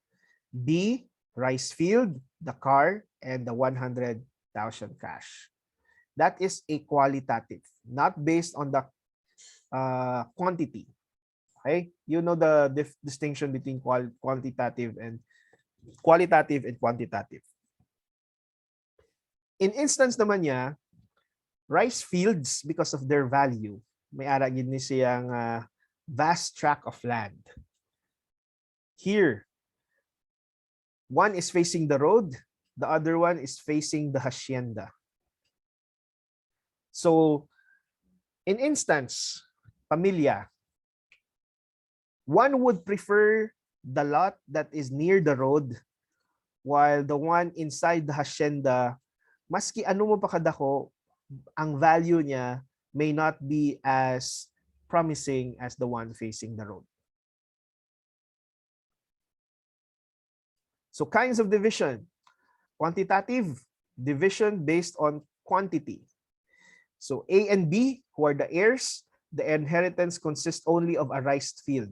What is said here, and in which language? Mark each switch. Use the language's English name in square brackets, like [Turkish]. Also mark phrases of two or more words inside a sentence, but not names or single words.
[English] B, rice field, the car, and the 100,000 cash. That is a qualitative, not based on the quantity. Okay, you know the distinction between qualitative and quantitative. In instance [Hiligaynon] naman niya, [English] rice fields, because of their value, [Hiligaynon] may ara gid ni siyang [English] vast tract of land. Here, one is facing the road, the other one is facing the hacienda. So, in instance, pamilya, one would prefer the lot that is near the road, while the one inside the hacienda, [Hiligaynon] maski ano mo pa kadako, ang value niya [English] may not be as promising as the one facing the road. So kinds of division. Quantitative, division based on quantity. So A and B, who are the heirs, the inheritance consists only of a rice field.